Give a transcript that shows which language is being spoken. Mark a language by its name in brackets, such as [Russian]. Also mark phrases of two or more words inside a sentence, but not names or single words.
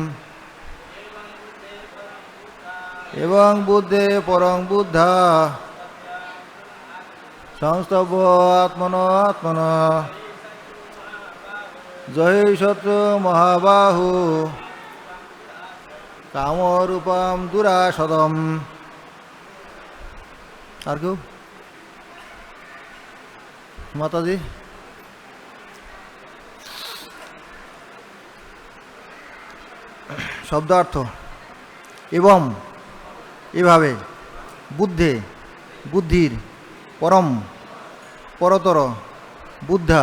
[Sanskrit] এবং বুদ্ধে পরং বুদ্ধা সংস্তব্য আত্মন আত্মনা জহি শত্রুং মহাবাহু কামরূপম দুরাসদম। [Bangla] আর কেউ? মাতাজি শব্দার্থ। এবং এভাবে বুদ্ধে বুদ্ধির পরম পরতর বুদ্ধা